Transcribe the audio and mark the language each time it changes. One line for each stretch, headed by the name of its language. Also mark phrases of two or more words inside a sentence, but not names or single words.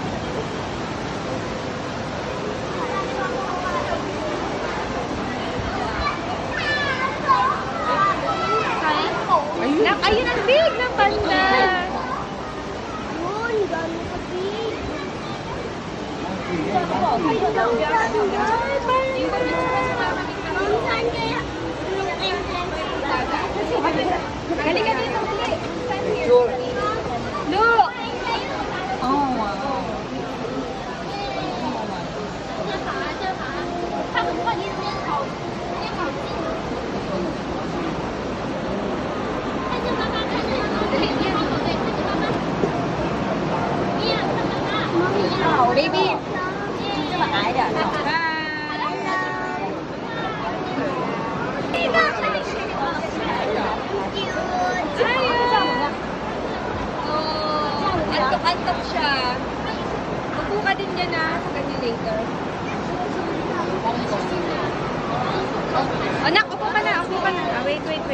Filipino: Ayun ang big ng panda. Yun, gano'n ka big. Saan kaya? Halika dito, dali.
English: Sure. Look! Oh, wow.
Chinese: 他们快点边跑，边跑近。看着妈妈，看着妈妈，对，边跑对，看着妈妈。米娅，看妈妈。米娅， Baby. 这么矮点的。
Filipino: Antok-antok siya. Upo ka din dyan sa kanya later. Anak, upo ka na. Wait.